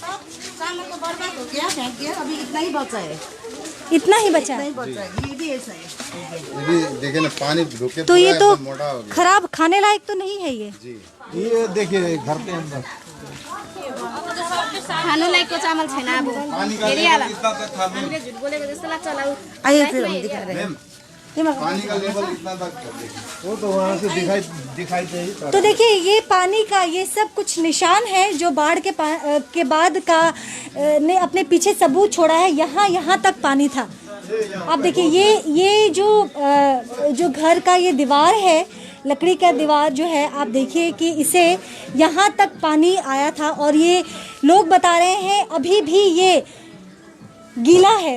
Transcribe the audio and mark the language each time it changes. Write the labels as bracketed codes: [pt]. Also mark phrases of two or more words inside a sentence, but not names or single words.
[hi] अभी इतना ही बचा है, इतना ही बचा है। ये भी ऐसा है। देखिए ना, पानी रुके तो ये तो मोटा हो गया। खराब, खाने लायक तो नहीं है ये। ये देखिए घर के अंदर [ne] खानो लायक चावल छैन। अब हामीले झुट बोलेको जस्तो लाग्छ होला। [hi] आइए फिर हम दिखा रहे हैं। पानी का लेवल इतना तक वो तो वहाँ से दिखाई दे। तो देखिए, ये पानी का ये सब कुछ निशान है जो बाढ़ के बाद का ने अपने पीछे सबूत छोड़ा है। यहाँ तक पानी था। आप देखिए, ये जो घर का ये दीवार है, लकड़ी का दीवार जो है, आप देखिए कि इसे यहाँ तक पानी आया था और ये लोग बता रहे हैं अभी भी ये गीला है।